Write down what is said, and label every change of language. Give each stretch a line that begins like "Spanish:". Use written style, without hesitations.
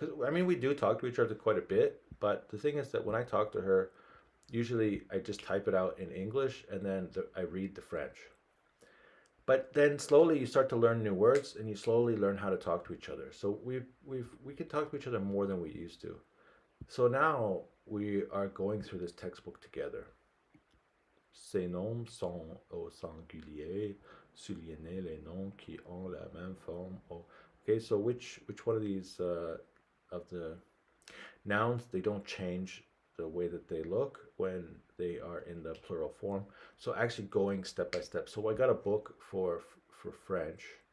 English: Because I mean, we do talk to each other quite a bit, but the thing is that when I talk to her, usually I just type it out in English and then I read the French. But then slowly you start to learn new words and you slowly learn how to talk to each other. So we could talk to each other more than we used to. So now we are going through this textbook together.
French: Ces noms sont au singulier, soulignez les noms qui ont la même forme.
English: Okay, so which one of these of the nouns they don't change the way that they look when they are in the plural form. So actually going step by step. So I got a book for French.